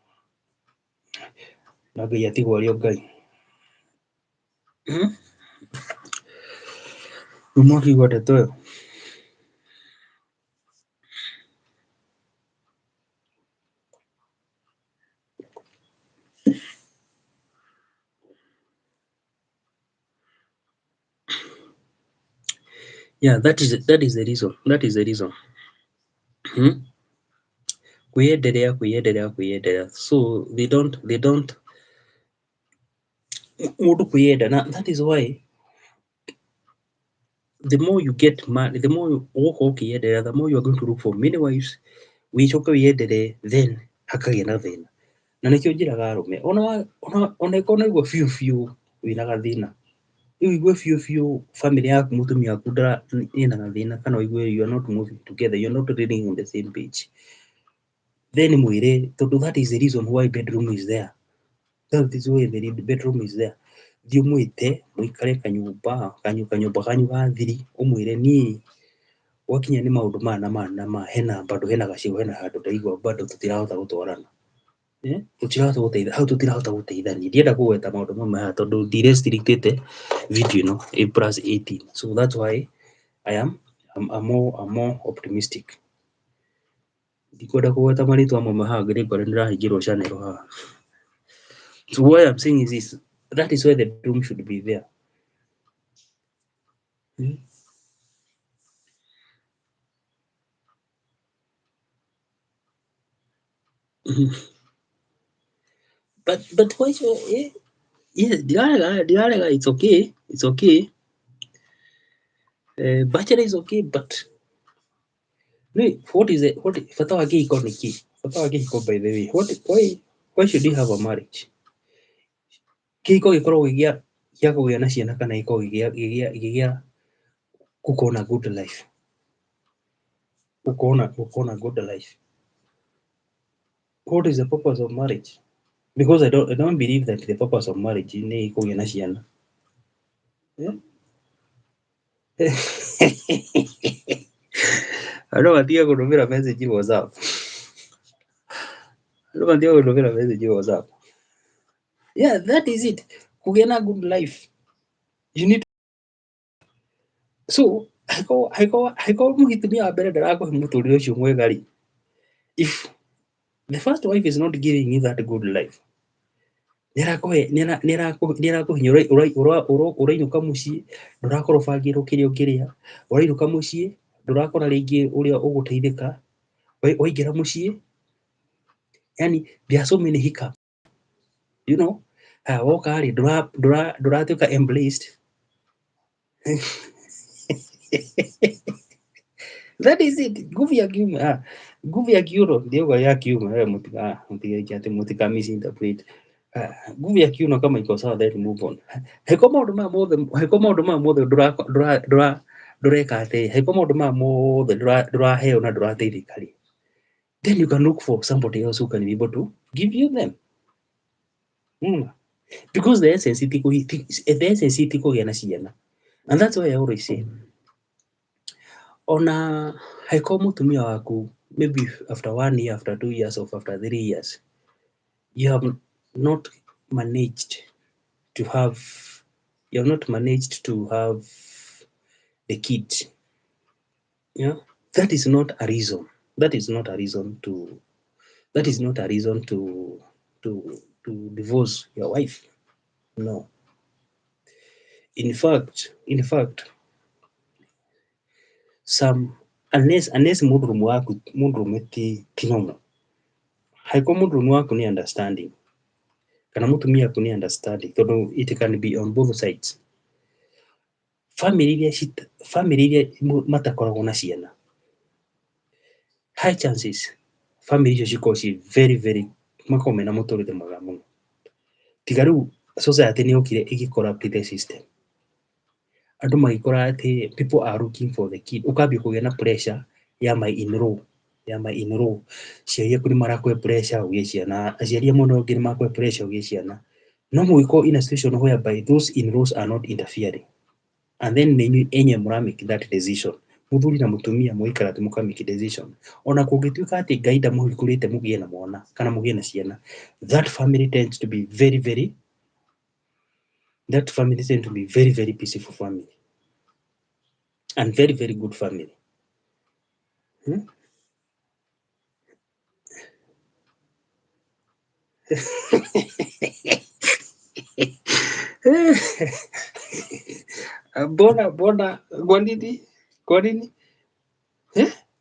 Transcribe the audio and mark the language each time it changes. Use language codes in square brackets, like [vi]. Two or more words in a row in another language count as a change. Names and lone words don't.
[ki] Na Ngai atigwo arĩ o Ngai. Umwaki wote toyo. [en] Yeah, that is the reason. That is the reason. [ki] Hmm? Kuyendelea. [en] So they don't [ki] mudu kuyenda. [en] That is why the more you get married, the more you ukiyendelea, the more you are going to look for many wives. [ki] Wicoke wiyendelee, then hakagĩa na thĩna. Na nĩkĩo njĩraga arũme, ona ĩkorwo biũ wĩna gathĩna, [en] igue biũ [ki] family yaku mũtumia waku ĩna gathĩna, kana ũigue [en] you are not moving together, you are not reading on the same page, [ki] then mwĩre, tondũ [en] that is the reason why bedroom is there. That is why the bedroom is there. [ki] Thiĩ ũmwĩte, mũikare kanyũmba kanyu ga thiri, ũmwĩre niĩ gwakinya nĩ maũndũ maya na maya, hena gacigo, hena handũ ndaigua bado tũtirahota gũtwarana. Hau tũtirahota gũteithania. Ndienda kũgweta maũndũ mamwe haha tondũ ndirestrictĩte video ĩno ĩ +18. [en] So that's why I'm more optimistic. [ki] Ndikwenda kũgweta marĩtwa mamwe haha ngĩkora nĩndĩrahingĩrwo channel haha. [en] So what I'm saying is this, that is why the bedroom should be there. But why so dirarega, it's okay. Bachelor is okay, but what [ki] bata wa kĩhiko nĩ kĩ? Bata wa kĩhiko, [en] by the way, why should you have a marriage? [ki] Kĩhiko gĩkoragwo gĩa kũgĩa na ciana, kana gĩkoragwo gĩa gũkorwo na [en] good life, [ki] gũkorwo na [en] good life. What is the purpose of marriage? Because I don't believe that the purpose of marriage [ki] nĩ kũgĩa na ciana. Andũ matige kũndũmĩra message WhatsApp. [en] Yeah, that is it. [ki] Kũgĩa na [en] good life. You need. So, [ki] haiko mũtumia wa mbere ndarakũhe mũtũrĩre ũcio mwega rĩ, [en] if the first wife is not giving you that good life, [ki] nĩarakũhinya, ũrainũka mũciĩ ndũrakorwo ũbangĩirwo kĩrĩa ũngĩrĩa, ũrainũka mũciĩ ndũrakora rĩngĩ ũrĩa ũgũteithĩka, waingĩra mũciĩ, yani [en] there are so many hiccups, you know. [ki] Woka rĩ ndũratuĩka embraced. [en] That is it. [sw] Nguvu ya kiuno ndio ya kiume, mutika misinterpret. Nguvu ya kiuno kama iko sawa, [en] then move on. [ki] Haiko maũndũ maya mothe ndũreka atĩ, haiko maũndũ maya mothe ndũraheo na ndũrateithĩka rĩ, [en] then you can look for somebody else who can be able to give you them. Because the essence [ki] ti kũgĩa na ciana. [en] And that's why I always say, [ki] ona haiko mũtumia waku, [en] maybe after 1 year, after 2 years, or after 3 years, you have not managed to have the kid. Yeah, that is not a reason. That is not a reason to divorce your wife. No. In fact, unless [ki] mũndũrũme ti [en] normal, [ki] haiko mũndũrũme waku nĩ [en] understanding, [ki] kana mũtumia waku nĩ [en] understanding, tondũ it can be on both sides. [ki] Family iria matakoragwo na ciana, [en] high chances [ki] family icio cikoragwo ci [en] very very, [ki] makoragwo mena mũtũrĩre mwega mũno. Tiga rĩu society nĩ yokire ĩgĩ-corrupt the system. Andũ magĩkora atĩ [en] people are looking for the kid, [ki] ũkambia kũgĩa na pressure ya [en] my in-law, [ki] aciari aku nĩ marakũhe pressure ũgĩe ciana, aciari a mwena ũngĩ nĩ marakũhe pressure ũgĩe ciana. No mũgĩkorwo [en] in a situation whereby those in-laws are not interfering, and then [ki] nĩ enye [en] mũra-make that decision, [ki] mũthuri na mũtumia mũgaikara thĩ mũka-make decision, ona kũngĩtuĩka atĩ Ngai ndamũhingũrĩte mũgĩe na mwana kana mũgĩe na ciana, [en] that family tends to be very very peaceful family. and very, very good family. [sw] Hmm? Mbona kwa nini? Eh?